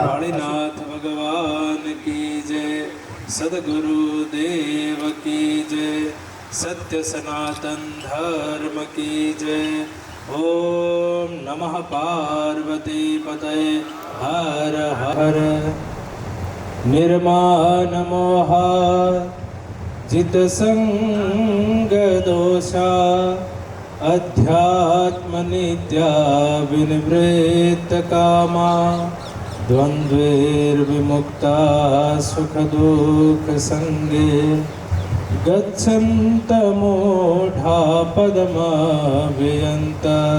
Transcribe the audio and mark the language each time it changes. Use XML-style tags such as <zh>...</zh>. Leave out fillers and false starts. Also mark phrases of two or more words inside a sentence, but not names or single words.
<hi>वाळीनाथ भगवान की जय, सदगुरु देव की जय, सत्य सनातन धर्म की जय.</hi> <sa>ओम नमः पार्वती पतय हर हर. निर्माण मोहा जित संग दोषा अध्यात्म नित्या विनिवृत्त कामा द्वंद्वेर विमुक्ता सुख दुख संगे गच्छन्त मूढ़ा पदमाव्ययन्त</sa>